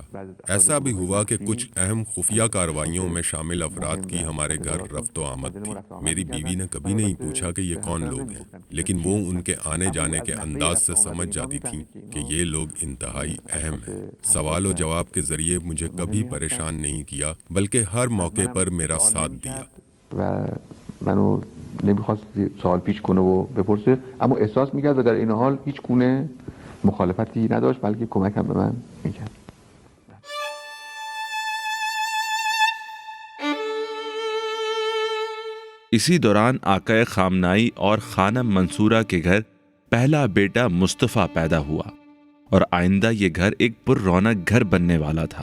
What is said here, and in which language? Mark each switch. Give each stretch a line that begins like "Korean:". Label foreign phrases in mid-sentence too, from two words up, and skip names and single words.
Urdu: ایسا بھی ہوا کہ کچھ اہم خفیہ کارروائیوں میں شامل افراد کی ہمارے گھر رفت و آمد تھی. میری بیوی نے کبھی نہیں پوچھا کہ یہ کون لوگ ہیں، لیکن وہ ان کے آنے جانے کے انداز سے سمجھ جاتی تھی کہ یہ لوگ انتہائی اہم ہیں. سوال و جواب کے ذریعے مجھے کبھی پریشان نہیں کیا، بلکہ ہر موقع پر میرا ساتھ دیا.
Persian: و منو نمیخواست سوال پیش کنه و بپرسه، اما احساس میکرد و در این حال هیچ گونه مخالفتی نداشت، بلکه کمک هم به من میکرد.
Urdu: اسی دوران آقا خامنائی اور خانم منصورہ کے گھر پہلا بیٹا مصطفیٰ پیدا ہوا اور آئندہ یہ گھر ایک پر رونق گھر بننے والا تھا.